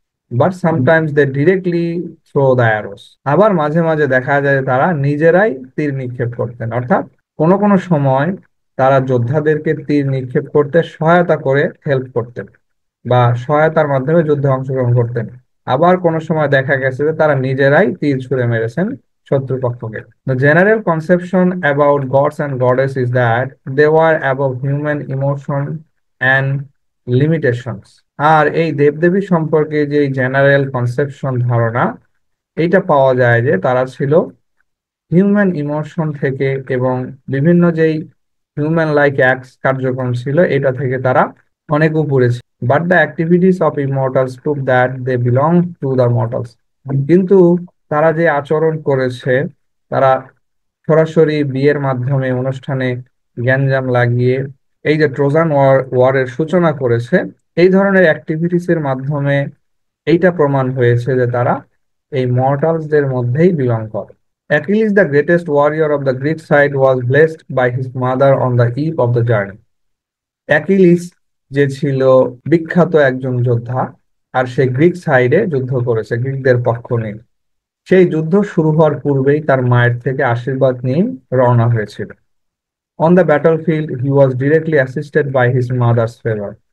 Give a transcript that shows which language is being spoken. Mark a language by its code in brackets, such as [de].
[en] But sometimes they directly throw the arrows. [bn] আবার মাঝে মাঝে দেখা যায় তারা নিজেরাই তীর নিক্ষেপ করতেন, অর্থাৎ কোনো কোনো সময় তারা যোদ্ধাদেরকে তীর নিক্ষেপ করতে সহায়তা করে হেল্প করতেন বা সহায়তার মাধ্যমে যুদ্ধে অংশগ্রহণ করতেন। আবার কোনো সময় দেখা গেছে যে তারা নিজেরাই তীর ছুঁড়ে মেরেছেন শত্রুপক্ষকে। [en] The general conception about gods and goddess is that they were above human emotion and limitations. [bn] আর এই দেবদেবী সম্পর্কে যে জেনারেল কনসেপশন ধারণা, এইটা পাওয়া যায় যে তারা ছিল হিউম্যান ইমোশন থেকে এবং বিভিন্ন যেই হিউম্যান লাইক অ্যাক্টস কার্যক্রম ছিল এটা থেকে তারা অনেক উপরে ছিল। [en] But the activities of immortals prove that they belong to the mortals. [bn] কিন্তু তারা যে আচরণ করেছে, তারা সরাসরি বিয়ের মাধ্যমে অনুষ্ঠানে গ্যাঞ্জাম লাগিয়ে এই যে ট্রোজান ওয়ারের সূচনা করেছে, এই ধরনের অ্যাক্টিভিটিস এর মাধ্যমে এইটা প্রমাণ হয়েছে যে তারা এই মর্টালসদের মধ্যেই বিলং করে। [en] Achilles, the greatest warrior of the Greek side, was blessed by his mother on the eve of the journey. [bn] Achilles যে ছিল বিখ্যাত একজন যোদ্ধা, আর সে গ্রিক সাইডে যুদ্ধ করেছে, গ্রিকদের পক্ষ নিয়ে। সেই যুদ্ধ শুরু হওয়ার পূর্বেই তার মায়ের থেকে আশীর্বাদ নিয়ে রওনা হয়েছিল। [en] On the battlefield he was directly assisted by his mother's favour.